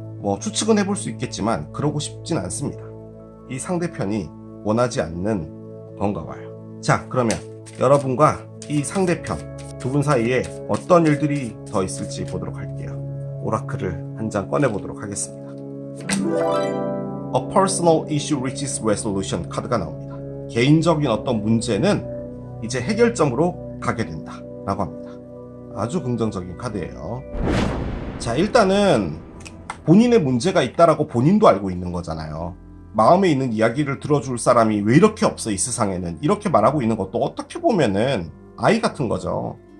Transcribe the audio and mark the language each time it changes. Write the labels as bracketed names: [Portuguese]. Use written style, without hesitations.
[Korean] 뭐 추측은 해볼 수 있겠지만 그러고 싶진 않습니다. 이 상대편이 원하지 않는 건가 봐요. 자, 그러면 여러분과 이 상대편 두 분 사이에 어떤 일들이 더 있을지 보도록 할게요. 오라클을 한 장 꺼내보도록 하겠습니다. [English] A personal issue reaches resolution [Korean] 카드가 나옵니다. 개인적인 어떤 문제는 이제 해결점으로 가게 된다 라고 합니다. 아주 긍정적인 카드예요. 자, 일단은 본인의 문제가 있다라고 본인도 알고 있는 거잖아요. 마음에 있는 이야기를 들어줄 사람이 왜 이렇게 없어 이 세상에는, 이렇게 말하고 있는 것도 어떻게 보면은 아이 같은 거죠.